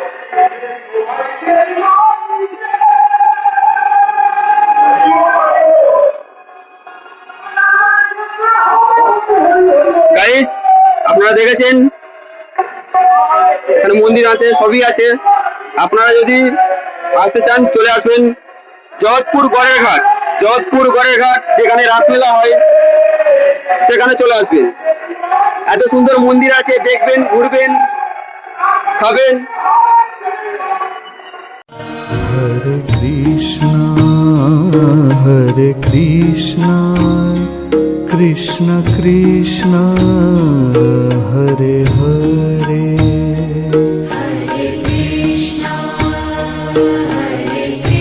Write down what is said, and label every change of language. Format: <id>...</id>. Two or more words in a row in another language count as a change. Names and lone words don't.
<bn>গাইস আপনারা দেখেছেন এখানে মন্দির আছে, সবই আছে। আপনারা যদি আসতে চান চলে আসবেন জগৎপুর গড়ের ঘাট যেখানে রাসমেলা হয়, সেখানে চলে আসবেন। এত সুন্দর মন্দির আছে, দেখবেন, ঘুরবেন, খাবেন।</bn> <sa>हरे कृष्ण, कृष्ण कृष्ण, हरे हरे. हरे कृष्ण, हरे</sa>